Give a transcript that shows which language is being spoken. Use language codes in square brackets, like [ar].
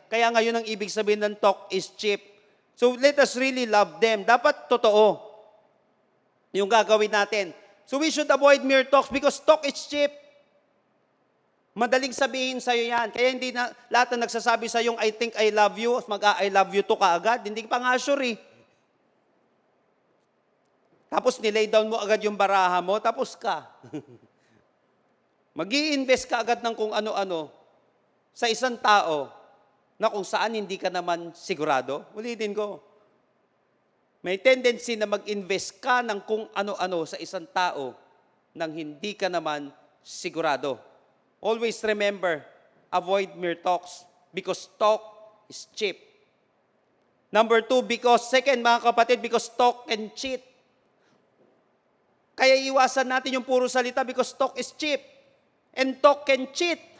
[tl] Kaya ngayon ang ibig sabihin ng [en] talk is cheap. So let us really love them. [tl] Dapat totoo yung gagawin natin. [en] So we should avoid mere talks because talk is cheap. [tl] Madaling sabihin sa'yo yan. Kaya hindi na lahat na nagsasabi sa yung [en] I think I love you, [tl] mag-I love you to kaagad. Hindi pa nga sure eh. Tapos nilay down mo agad yung baraha mo, tapos ka. Mag-i-invest ka agad ng kung ano-ano sa isang tao na kung saan hindi ka naman sigurado. Ulitin ko. May tendency na mag-invest ka ng kung ano-ano sa isang tao nang hindi ka naman sigurado. [en] Always remember, avoid mere talks because talk is cheap. Number 2, second mga kapatid, because talk can cheat. [tl] Kaya iwasan natin yung puro salita [en] because talk is cheap. And talk can cheat.